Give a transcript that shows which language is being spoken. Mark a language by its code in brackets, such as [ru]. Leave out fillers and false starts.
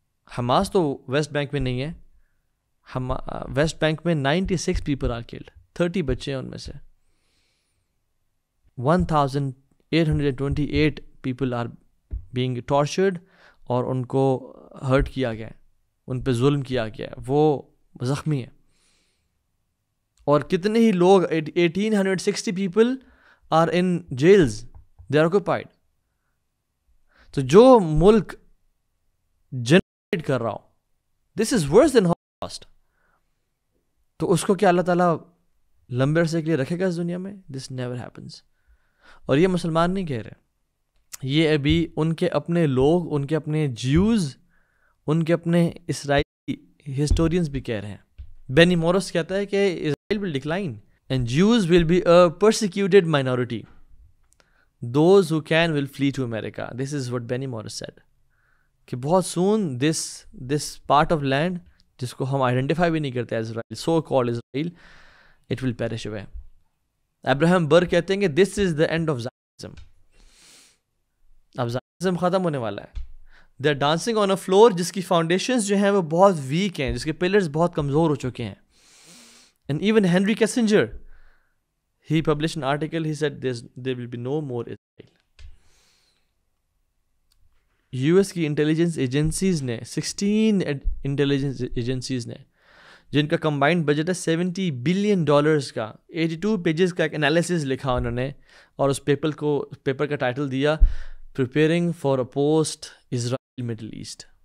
[ur] Hamas تو waste bank میں نہیں ہے. ویسٹ بینک میں [en] 96 people are killed, [ur] 30 بچے ہیں ان میں سے. [en] 1828 people are being tortured [ur] اور ان کو ہرٹ کیا گیا ہے, ان پہ ظلم کیا گیا ہے, وہ زخمی ہیں. اور کتنے ہی لوگ [en] 1860 people are in jails, they are occupied. [ur] تو جو ملک جنریٹ کر رہا ہو, [en] this is worse than Holocaust, [ur] تو اس کو کیا اللہ تعالیٰ لمبے عرصے کے لیے رکھے گا اس دنیا میں؟ [en] This never happens. [ur] اور یہ مسلمان نہیں کہہ رہے, یہ ابھی ان کے اپنے لوگ, ان کے اپنے جیوز, ان کے اپنے اسرائیلی ہسٹورینز بھی کہہ رہے ہیں. بینی مورس کہتا ہے کہ [en] Israel will decline and Jews will be a persecuted minority. Those who can will flee to America. This is what Benny Morris said. [ur] کہ بہت [en] soon this part of land [ur] جس کو ہم آئیڈینٹیفائی بھی نہیں کرتے [en] Israel, so called Israel, it will perish away. [ur] Abraham بر کہتے ہیں کہ [en] this is the end of Zionism. [ur] اب زائنزم ختم ہونے والا ہے. [en] They are dancing on a floor [ur] جس کی فاؤنڈیشنز جو ہیں وہ بہت ویک ہیں, جس کے پلرز بہت کمزور ہو چکے ہیں. [en] And even Henry Kissinger, he published an article, he said there will be no more Israel. [ur] US کی انٹیلیجنس ایجنسیز نے 16 انٹیلیجنس ایجنسیز نے جن کا کمبائنڈ بجٹ ہے $70 billion کا, 82 پیجز کا ایک انالیسز لکھا انہوں نے, اور اس پیپر کا ٹائٹل دیا [en] Preparing for a post Israel Middle East.